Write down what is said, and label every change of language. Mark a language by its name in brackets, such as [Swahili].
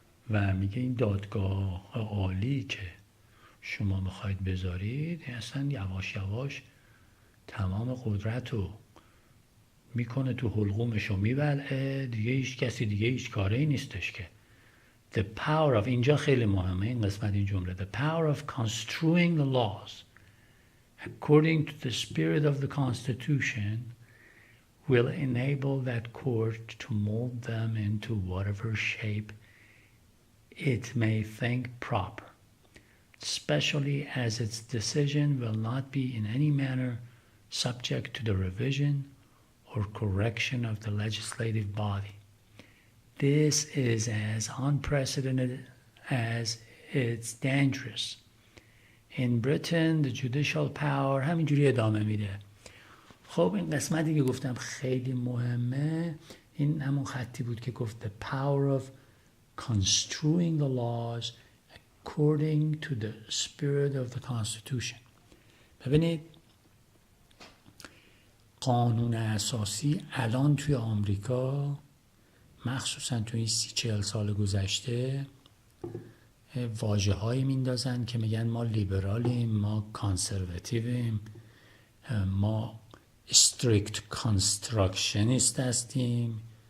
[Persian] و میگه این دادگاه عالی که شما میخواید بذارید اصلا یواش یواش تمام قدرت رو میکنه تو حلقومش رو میبلعه، دیگه هیچ کسی دیگه هیچ کاری نیستش که. [English] The power of، [Persian] اینجا خیلی مهمه این قسمت این جمله، [English] the power of construing the laws according to the spirit of the Constitution will enable that court to mold them into whatever shape it may think proper, especially as its decision will not be in any manner subject to the revision or correction of the legislative body. This is as unprecedented as it's dangerous. In Britain, the judicial power، [Persian] همینجوری ادامه میده، خب این قسمتی که گفتم خیلی مهمه، این همون خطی بود که گفت [English] the power of construing the laws according to the spirit of the constitution. [Persian] ببینید قانون اساسی الان توی آمریکا مخصوصا توی این 30-40 سال گذشته واژه هایی میندازن که میگن ما لیبرالیم، ما کانسرواتیویم، ما strict constructionist هستیم.